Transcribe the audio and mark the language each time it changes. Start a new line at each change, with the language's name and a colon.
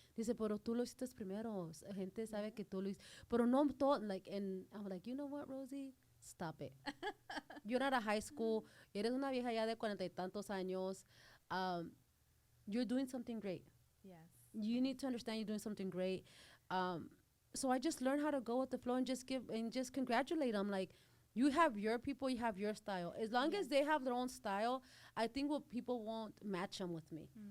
Spanish: Dice, pero tú lo hiciste primero. Gente sabe que tú lo hiciste. Pero no todo,
English: like, and I'm like, you know what, Rosie? Stop it. You're not a high school.
Spanish: Eres una vieja ya de 40 y tantos años.
English: You're doing something great. Yes. You need to understand you're doing something great. So I just learned how to go with the flow and just congratulate them. Like, you have your people, you have your style. As long as they have their own style, I think people won't match them with me.